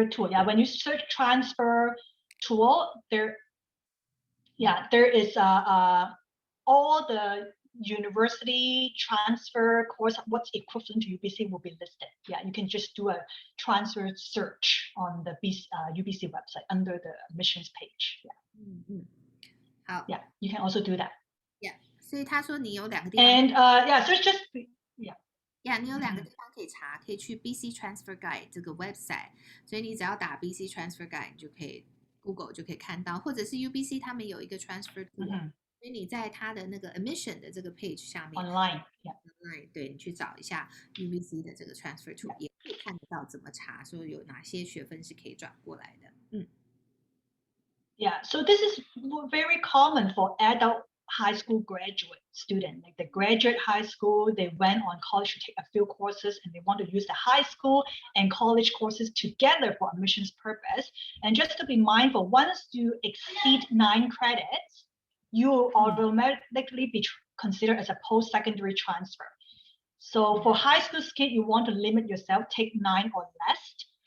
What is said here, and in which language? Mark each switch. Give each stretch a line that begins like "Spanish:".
English: Yeah, when you search transfer tool, there is all the university transfer course, what's equivalent to UBC will be listed. Yeah, you can just do a transfer search on the UBC website under the admissions page. Yeah.
Chinese: 好
English: Yeah, you can also do that.
Chinese: Yeah, 所以他说你有2个地方
English: And so it's just
Chinese: Yeah, 你有2个地方可以查，可以去 BC Transfer Guide 这个 website， 所以你只要打 BC Transfer Guide， 你就可以 Google 就可以看到，或者是 UBC 他们有一个 Transfer Tool， 所以你在它的那个 admission 的这个 page 下面
English: online，
Chinese: 对，你去找一下 UBC 的这个 Transfer Tool， 也可以看得到怎么查，说有哪些学分是可以转过来的。
English: Yeah, so this is very common for adult high school graduate student. Like they graduate high school, they went on college to take a few courses and they want to use the high school and college courses together for admissions purpose. And just to be mindful, once you exceed 9 credits, you will automatically be considered as a post-secondary transfer. So for high school kid, you want to limit yourself, take 9 or less.